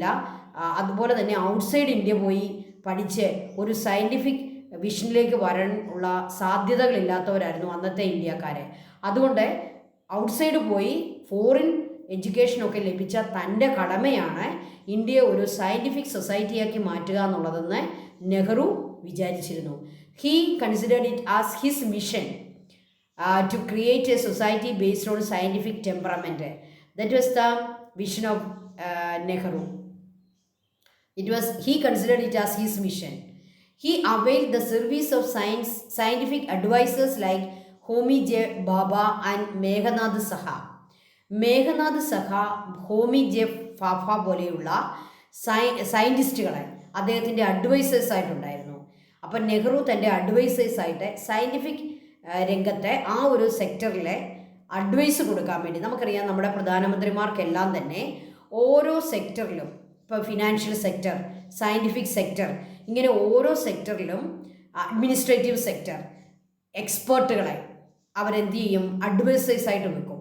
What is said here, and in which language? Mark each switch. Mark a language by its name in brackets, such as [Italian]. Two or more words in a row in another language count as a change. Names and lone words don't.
[Malayalam] അതുപോലെ തന്നെ ഔട്ട്സൈഡ് ഇന്ത്യ പോയി പഠിച്ച് ഒരു [English] scientific vision [Malayalam] വരാൻ ഉള്ള സാധ്യതകളില്ലാത്തവരായിരുന്നു അന്നത്തെ ഇന്ത്യക്കാരെ. അതുകൊണ്ട് ഔട്ട്സൈഡ് പോയി [English] foreign education [Malayalam] ലഭിച്ച തൻ്റെ കടമയാണ് ഇന്ത്യയെ ഒരു [English] scientific society [Malayalam] മാറ്റുക എന്നുള്ളതെന്ന് നെഹ്റു വിചാരിച്ചിരുന്നു. [English] he considered it as his mission to create a society based on scientific temperament. That was the vision of Nehru. He considered it as his mission. He availed the service of scientific advisors like Homi J. Bhabha and Meghnad Saha. Meghnad Saha, Homi J. [Malayalam] Bhabha പോലെയുള്ള സയൻറ്റിസ്റ്റുകളെ അദ്ദേഹത്തിൻ്റെ അഡ്വൈസേഴ്സ് ആയിട്ടുണ്ടായിരുന്നു. അപ്പം നെഹ്റു തൻ്റെ അഡ്വൈസേഴ്സായിട്ട് സയൻറ്റിഫിക് രംഗത്തെ ആ ഒരു സെക്ടറിലെ അഡ്വൈസ് കൊടുക്കാൻ വേണ്ടി, നമുക്കറിയാം നമ്മുടെ പ്രധാനമന്ത്രിമാർക്കെല്ലാം തന്നെ ഓരോ സെക്ടറിലും, ഇപ്പോൾ [English] financial sector, scientific sector, [Malayalam] ഇങ്ങനെ ഓരോ സെക്ടറിലും [English] administrative sector experts [Malayalam] അവരെന്ത് ചെയ്യും, അഡ്വൈസേഴ്സായിട്ട് വെക്കും.